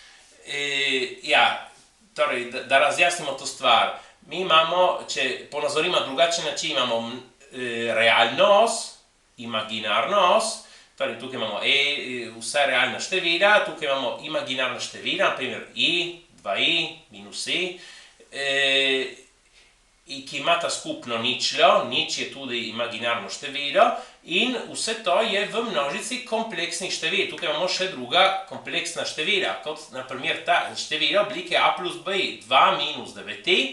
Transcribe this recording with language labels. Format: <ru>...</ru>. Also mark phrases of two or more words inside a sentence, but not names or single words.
<sl>Torej, da razjasnimo to stvar. Mi imamo, če ponazorimo drugačen način, imamo realno os, imaginarno os, torej tukaj imamo vsa realna števila, tukaj imamo imaginarna števila, na primer i, 2i, minus i, ki imata skupno ničlo, nič je tudi imaginarno število, in vse to je v množici kompleksnih števil. Tukaj imamo še druga kompleksna števila, kot na primer ta števila oblike a plus bi, 2 minus 9i.</sl>